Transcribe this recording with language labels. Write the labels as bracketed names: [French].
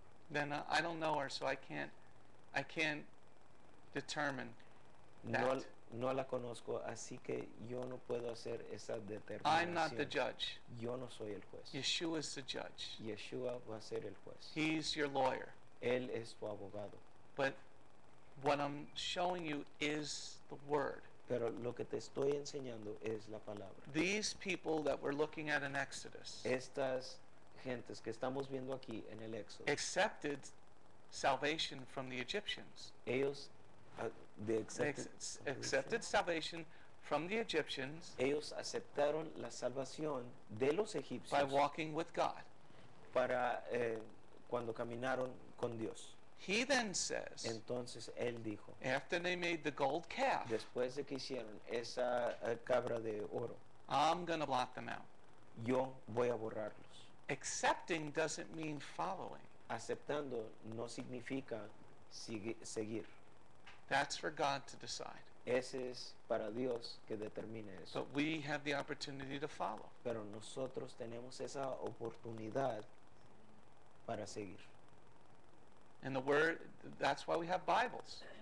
[English] Then I don't know her, so I can't determine No, that. [Spanish] no la conozco, así que yo no puedo hacer esa [English] I'm not the [Spanish] determinación. [English] judge. [Spanish] Yo no soy el juez. [English] Yeshua is the judge. [Spanish] Yeshua va a ser el juez. [English] He's your lawyer. [Spanish] Él es tu abogado. [English] But what I'm showing you is the word. [Spanish] Pero lo que te estoy enseñando es la palabra. [English] These people that we're looking at in Exodus [Spanish] Estas gentes que estamos viendo aquí en el Éxodo, [English] accepted salvation from the Egyptians. [Spanish] ellos [English] They accepted salvation from the Egyptians [Spanish] ellos aceptaron la salvación de los [English] by [Spanish] egipcios [English] walking with God. [Spanish] para cuando caminaron con Dios. [English] He then says, [Spanish] Entonces él dijo, [English] after they made the gold calf, [Spanish] después de que hicieron esa cabra de oro, [English] I'm going to blot them out. [Spanish] yo voy a borrarlos. [English] Accepting doesn't mean following. [Spanish] Aceptando no significa seguir. [English] That's for God to decide. [Spanish] Ese es para Dios que determine eso. [English] But we have the opportunity to follow. [Spanish] Pero nosotros tenemos esa oportunidad para seguir. [English] And the word, that's why we have Bibles.